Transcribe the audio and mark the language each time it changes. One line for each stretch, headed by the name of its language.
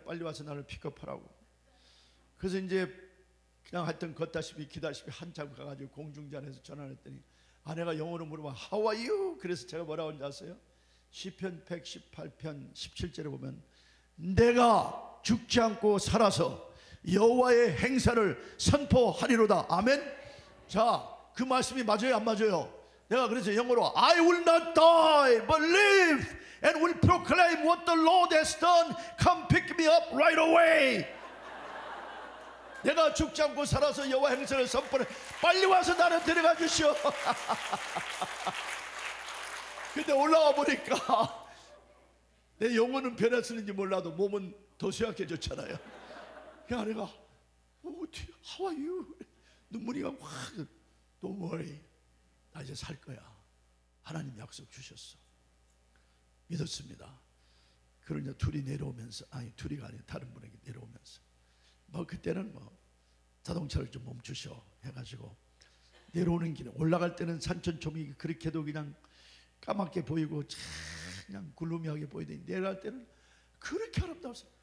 Korean: 빨리 와서 나를 픽업하라고. 그래서 이제 그냥 하여튼 걷다시피 기다시피 한참 가가지고 공중전화에서 전화를 했더니 아내가 영어로 물어봐
English: How are you?
Korean: 그래서 제가 뭐라고 하는지 아세요? 시편 118편 17절에 보면 내가 죽지 않고 살아서 여호와의 행사를 선포하리로다. 아멘. 자, 그 말씀이 맞아요 안 맞아요? 내가 그래서 영어로
English: I will not die but live and will proclaim what the Lord has done. Come pick me up right away.
Korean: 내가 죽지 않고 살아서 여호와 행사를 선포해. 빨리 와서 나를 데려가 주시오. 근데 올라와 보니까 내 영혼은 변했는지 몰라도 몸은 더 쇠약해졌잖아요. 그 아내가
English: How are you?
Korean: 눈물이 확.
English: Don't worry,
Korean: 나 이제 살 거야. 하나님 약속 주셨어. 믿었습니다. 그러니 둘이 내려오면서, 아니 둘이가 아니라 다른 분에게 내려오면서 뭐 그때는 뭐 자동차를 좀 멈추셔 해가지고 내려오는 길에 올라갈 때는 산천초목이 그렇게도 그냥 까맣게 보이고 그냥 글루미하게 보이더니 내려갈 때는 그렇게 아름다웠어요.